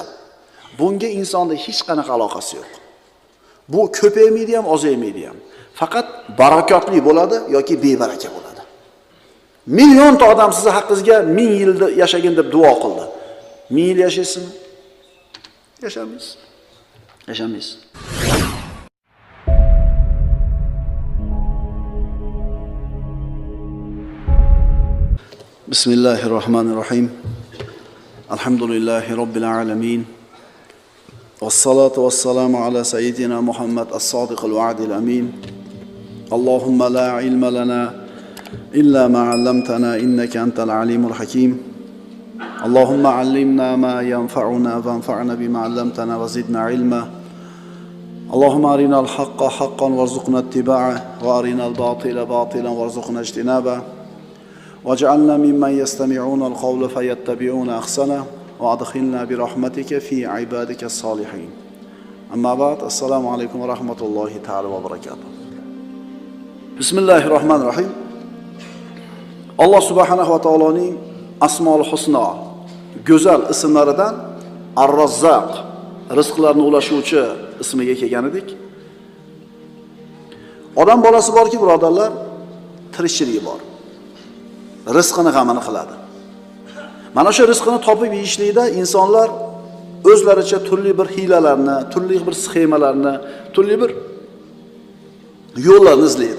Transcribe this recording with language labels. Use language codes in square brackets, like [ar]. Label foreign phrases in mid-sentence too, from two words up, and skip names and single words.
[uz] Bunga insonda hech qanaqa aloqasi yo'q. Bu ko'paymaydi ham, ozaymaydi ham. Faqat barakotli bo'ladi yoki bebaraka bo'ladi. Millionta odam sizni haqqingizga 1000 yil yashagin deb duo qildi. 1000 yil yashaysizmi? Yashamaysiz. Yashamaysiz. [ar] Bismillahirrahmanirrahim. الحمد لله رب العالمين. والصلاة والسلام على سيدنا محمد الصادق الوعد الأمين. اللهم لا علم لنا إلا ما علمتنا إنك أنت العليم الحكيم. اللهم علمنا ما ينفعنا وانفعنا بما علمتنا وزدنا علما. اللهم أرنا الحق حقا وارزقنا اتباعه وأرنا الباطل باطلا وارزقنا اجتنابه. واجعلنا ممن يستمعون القول فيتبعون أحسنه وأدخلنا برحمتك في عبادك الصالحين. أما بعد السلام عليكم ورحمة الله تعالى وبركاته. بسم الله الرحمن الرحيم. الله سبحانه وتعالى أسماء الحسنى [uz] güzel isimlaridan Ar-Razzaq rizqlarni ulashuvchi ismiga kelgan edik. Odam bolasi borki, birodarlar, tirikchiligi bor. Rizqini g'amini qiladi. Mana shu rizqini topib yeyishlikda insonlar o'zlaricha turli bir hiylalarni, turli bir sxemalarni, turli bir yo'llarni izlaydi.